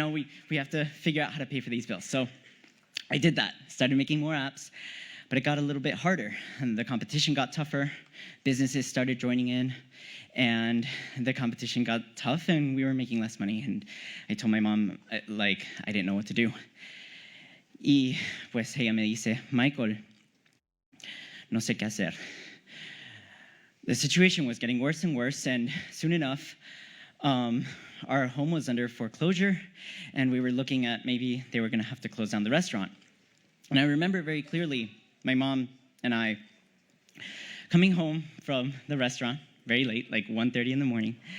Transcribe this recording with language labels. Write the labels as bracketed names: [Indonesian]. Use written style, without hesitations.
[English] We have to figure out how to pay for these bills. So I did that, started making more apps. But it got a little bit harder, and the competition got tougher. Businesses started joining in, and the competition got tough, and we were making less money. And I told my mom, I didn't know what to do. [Spanish] Y pues ella me dice, Michael, no sé qué hacer. [English] The situation was getting worse and worse, and soon enough, our home was under foreclosure, and we were looking at maybe they were going to have to close down the restaurant. And I remember very clearly my mom and I coming home from the restaurant very late, like 1:30 in the morning.